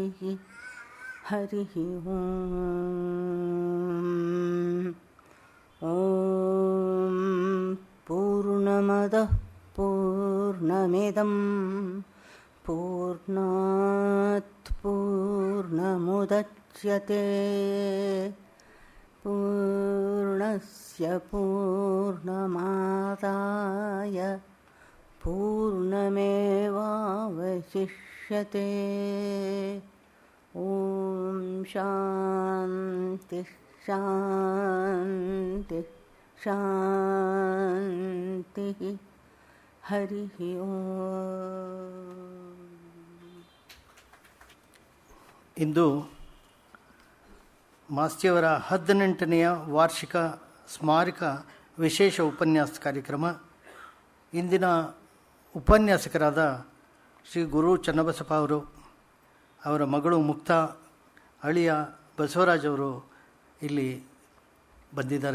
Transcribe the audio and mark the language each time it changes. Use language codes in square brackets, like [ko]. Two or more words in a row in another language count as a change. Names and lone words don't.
[sa] ಹರಿ ಓಂ ಪೂರ್ಣಮದಃ ಪೂರ್ಣಮಿದಂ ಪೂರ್ಣಾತ್ ಪೂರ್ಣಮುದಚ್ಯತೆ ಪೂರ್ಣಸ್ಯ ಪೂರ್ಣಮಾದಾಯ ಪೂರ್ಣಮೇವಾವಶಿಷ್ಯತೆ. ಓಂ ಶಾಂತಿ ಶಾಂತಿ ಶಾಂತಿ. ಹರಿ ಓಂ. [kn] ಇಂದು ಮಾಸ್ತಿಯವರ 18ನೇ ವಾರ್ಷಿಕ ಸ್ಮಾರಕ ವಿಶೇಷ ಉಪನ್ಯಾಸ ಕಾರ್ಯಕ್ರಮ. ಇಂದಿನ ಉಪನ್ಯಾಸಕರಾದ ಶ್ರೀ ಗುರು ಚನ್ನಬಸಪ್ಪ ಅವರು, ಅವರ ಮಗಳು ಮುಕ್ತಾ, ಅಳಿಯ ಬಸವರಾಜ್ ಅವರು ಇಲ್ಲಿ ಬಂದಿದ್ದಾರೆ.